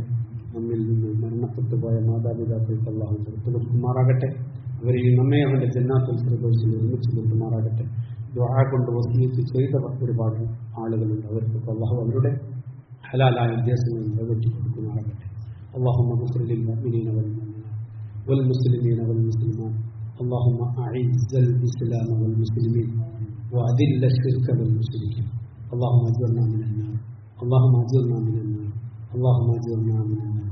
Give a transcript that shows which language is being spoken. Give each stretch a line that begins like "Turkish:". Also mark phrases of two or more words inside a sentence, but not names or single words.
Malayalam: നമ്മിൽ നിന്ന് മരണപ്പെട്ടു പോയ മാതാപിതാക്കൾക്ക് അല്ലാഹു പുറത്തു കൊടുക്കുമാറാകട്ടെ. അവരെയും നമ്മെ അവന്റെ
Arabic: جنات الفردوس
Malayalam: ഒരുമിച്ച് കൊടുക്കുമാറാകട്ടെ. ദുആ കൊണ്ട് വസിയത്ത് ചെയ്ത ഒരുപാട് ആളുകളുണ്ട്. അവർക്ക് അല്ലാഹു അവരുടെ ഹലാലായ ഉദ്ദേശങ്ങൾ നിറവേറ്റി കൊടുക്കുമാറാകട്ടെ.
Arabic: اللهم اغفر للمؤمنين والمؤمنات والمسلمين والمسلمات. اللهم أعز الإسلام والمسلمين وأذل الشرك والمشركين. اللهم أجرنا من النار. اللهم أجرنا من النار. اللهم أجرنا من النار.